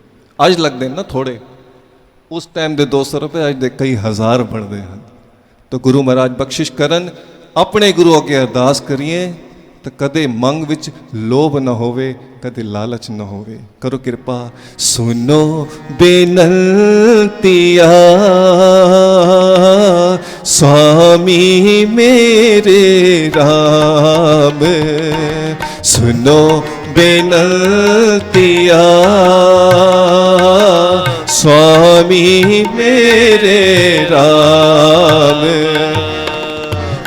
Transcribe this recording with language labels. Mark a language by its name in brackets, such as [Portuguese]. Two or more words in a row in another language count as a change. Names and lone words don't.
[Punjabi] ਅੱਜ ਲੱਗਦੇ ਨਾ ਥੋੜੇ, ਉਸ ਟਾਈਮ ਦੇ 200 ਰੁਪਏ ਅੱਜ ਦੇ ਕਈ ਹਜ਼ਾਰ ਬਣਦੇ ਹਨ। ਤਾਂ ਗੁਰੂ ਮਹਾਰਾਜ ਬਖਸ਼ਿਸ਼ ਕਰਨ, ਆਪਣੇ ਗੁਰੂ ਅੱਗੇ ਅਰਦਾਸ ਕਰੀਏ ਤਾਂ ਕਦੇ ਮੰਗ ਵਿੱਚ ਲੋਭ ਨਾ ਹੋਵੇ, ਕਦੇ ਲਾਲਚ ਨਾ ਹੋਵੇ। ਕਰੋ ਕਿਰਪਾ। ਸੁਨੋ ਬੇਨੰਤੀਆ ਸੁਆਮੀ ਮੇਰੇ ਰਾਮ ਸੁਣੋ ਬੇਨੰਤੀਆ ਸੁਆਮੀ ਮੇਰੇ ਰਾਮ।